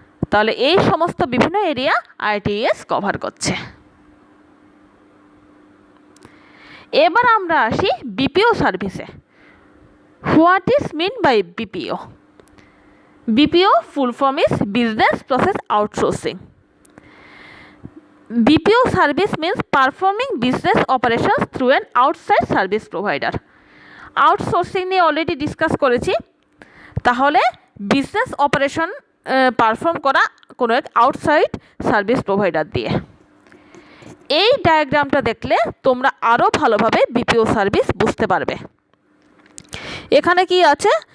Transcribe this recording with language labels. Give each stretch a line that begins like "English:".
Bangla: তাহলে এই সমস্ত বিভিন্ন এরিয়া আইটিএস কভার করছে। এবার আমরা আসি বিপিও সার্ভিসে।
English: What is mean by BPO? BPO full form is business process outsourcing. BPO service means performing business operations through an outside service provider.
Bangla: Outsourcing নিয়ে অলরেডি ডিসকাস করেছি। তাহলে বিজনেস অপারেশন পারফর্ম করা কোনো এক আউটসাইড সার্ভিস প্রোভাইডার দিয়ে। এই ডায়াগ্রামটা দেখলে তোমরা আরও ভালোভাবে বিপিও সার্ভিস বুঝতে পারবে। এখানে কি আছে?